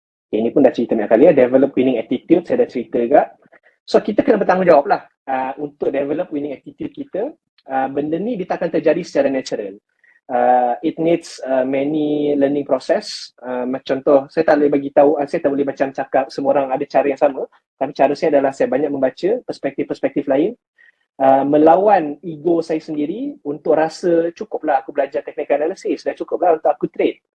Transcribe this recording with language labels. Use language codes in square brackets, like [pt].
[ms] Okay, ini pun dah cerita banyak kali ya. [en] Develop winning attitude, [ms] saya dah cerita juga. So kita kena bertanggungjawab lah untuk [en] develop winning attitude [ms] kita. Benda ni dia tak akan terjadi secara natural. [en] It needs many learning process. [ms] Contoh, saya tak boleh bagi tahu, saya tak boleh macam cakap semua orang ada cara yang sama. Tapi cara saya adalah saya banyak membaca perspektif-perspektif lain, melawan ego saya sendiri untuk rasa cukuplah aku belajar technical analysis, dah cukuplah untuk aku trade.